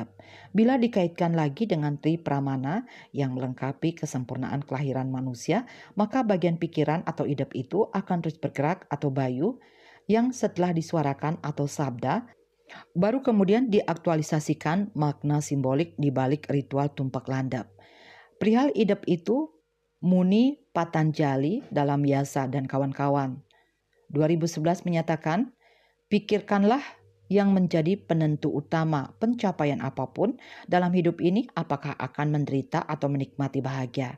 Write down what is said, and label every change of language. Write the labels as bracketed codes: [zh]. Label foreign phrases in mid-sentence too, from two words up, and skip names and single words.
[id] Bila dikaitkan lagi dengan Tri Pramana yang melengkapi kesempurnaan kelahiran manusia, maka bagian pikiran atau idep itu akan terus bergerak atau bayu yang setelah disuarakan atau sabda, baru kemudian diaktualisasikan makna simbolik di balik ritual tumpak landep. Perihal idep itu, Muni Patanjali dalam Yasa dan kawan-kawan 2011 menyatakan, pikirkanlah yang menjadi penentu utama pencapaian apapun dalam hidup ini, apakah akan menderita atau menikmati bahagia.